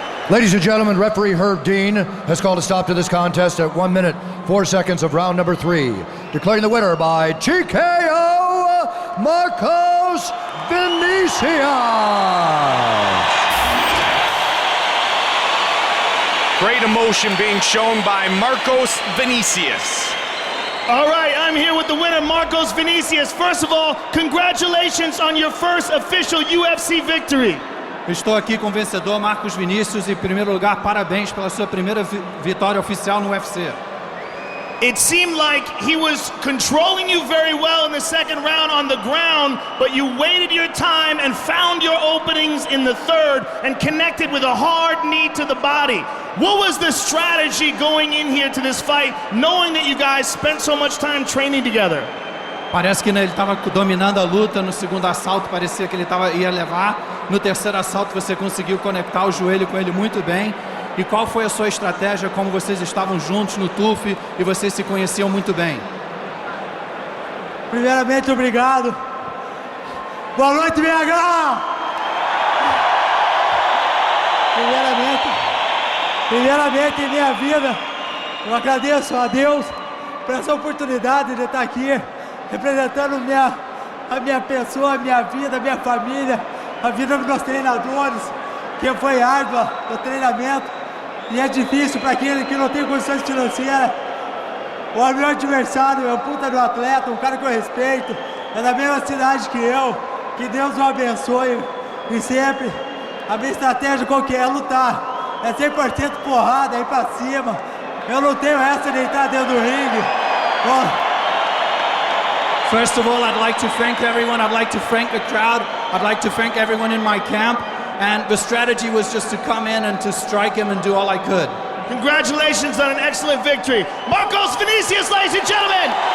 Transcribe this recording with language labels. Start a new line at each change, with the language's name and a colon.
English: Ladies and gentlemen, referee Herb Dean has called a stop to this contest at 1 minute, 4 seconds of round number 3, declaring the winner by TKO, Marcos Vinicius. Great emotion being shown by Marcos Vinicius. All right, I'm here with the winner, Marcos Vinicius. First of all, congratulations on your first official UFC victory.
Portuguese: Estou aqui com o vencedor Marcos Vinicius e, em primeiro lugar, parabéns pela sua primeira vitória oficial no UFC.
English: It seemed like he was controlling you very well in the second round on the ground, but you waited your time and found your openings in the third and connected with a hard knee to the body. What was the strategy going in here to this fight, knowing that you guys spent so much time training together?
Portuguese: Parece que ele estava dominando a luta. No segundo assalto parecia que ele ia levar. No terceiro assalto você conseguiu conectar o joelho com ele muito bem. E qual foi a sua estratégia, como vocês estavam juntos no TUF e vocês se conheciam muito bem? Primeiramente, obrigado. Boa noite, BH! Primeiramente em minha vida, eu agradeço a Deus por essa oportunidade de estar aqui representando a minha pessoa, a minha vida, a minha família, a vida dos meus treinadores, que foi árdua o treinamento e é difícil para aquele que não tem condições financeiras. O meu adversário é um puta do atleta, um cara que eu respeito, é da mesma cidade que eu, que Deus o abençoe e sempre a minha estratégia qual que é? Lutar, é 100% porrada, é ir pra cima, eu não tenho essa de entrar dentro do ringue.
English: First of all, I'd like to thank everyone. I'd like to thank the crowd. I'd like to thank everyone in my camp. And the strategy was just to come in and to strike him and do all I could. Congratulations on an excellent victory. Marcos Vinicius, ladies and gentlemen.